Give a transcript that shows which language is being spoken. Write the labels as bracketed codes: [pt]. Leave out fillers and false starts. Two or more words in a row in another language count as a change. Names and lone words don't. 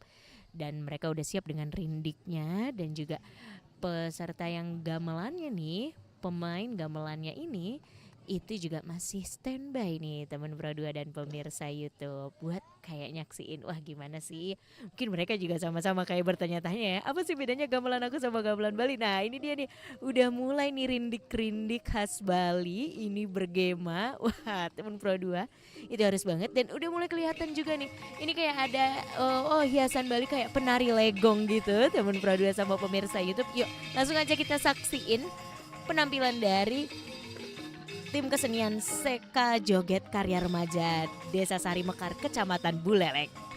[id] Dan mereka udah siap dengan rindiknya, dan juga peserta yang gamelannya nih, pemain gamelannya ini itu juga masih standby nih teman Pro 2 dan pemirsa YouTube buat kayak nyaksiin, wah gimana sih, mungkin mereka juga sama-sama kayak bertanya-tanya ya, apa sih bedanya gamelan aku sama gamelan Bali. Nah ini dia nih, udah mulai nih rindik-rindik khas Bali ini bergema. Wah teman Pro 2 itu harus banget, dan udah mulai kelihatan juga nih, ini kayak ada hiasan Bali kayak penari legong gitu teman Pro 2 sama pemirsa YouTube. Yuk langsung aja kita saksiin penampilan dari tim kesenian Seka Joget Karya Remaja Desa Sari Mekar, Kecamatan Buleleng.